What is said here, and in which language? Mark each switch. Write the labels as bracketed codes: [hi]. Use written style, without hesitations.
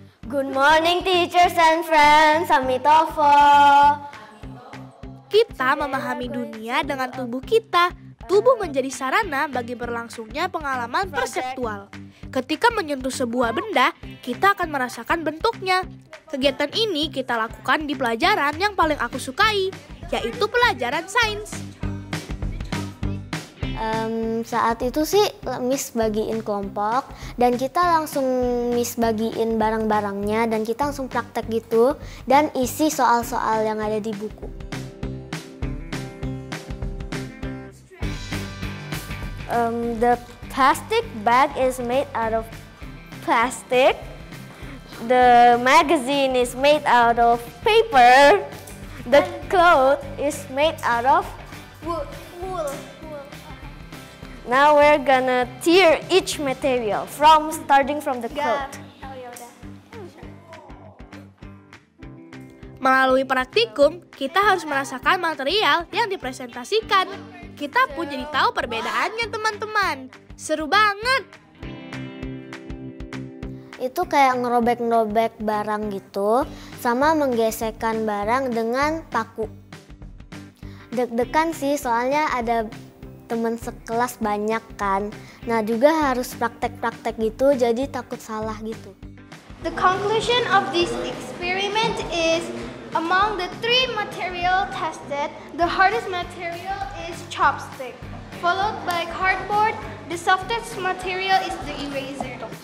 [en] Good morning teachers and friends, Amitofo. [id] Kita memahami dunia dengan tubuh kita. Tubuh menjadi sarana bagi berlangsungnya pengalaman perseptual. Ketika menyentuh sebuah benda, kita akan merasakan bentuknya. Kegiatan ini kita lakukan di pelajaran yang paling aku sukai, yaitu pelajaran sains. Saat itu sih Miss bagiin kelompok dan kita langsung Miss bagiin barang-barangnya dan kita langsung praktek gitu dan isi soal-soal yang ada di buku. [en] The plastic bag is made out of plastic. The magazine is made out of paper. The cloth is made out of wool. Now we're gonna tear each material starting from the cloth. [id] Melalui praktikum, kita harus merasakan material yang dipresentasikan. Kita pun jadi tahu perbedaannya, teman-teman. Seru banget. Itu kayak ngerobek-ngerobek barang gitu, sama menggesekkan barang dengan paku. Deg-degan sih, soalnya ada teman sekelas banyak kan. Nah juga harus praktek-praktek gitu, jadi takut salah gitu. [en] The conclusion of this experiment is, among the 3 material tested, the hardest material is chopstick, followed by cardboard. The softest material is the eraser.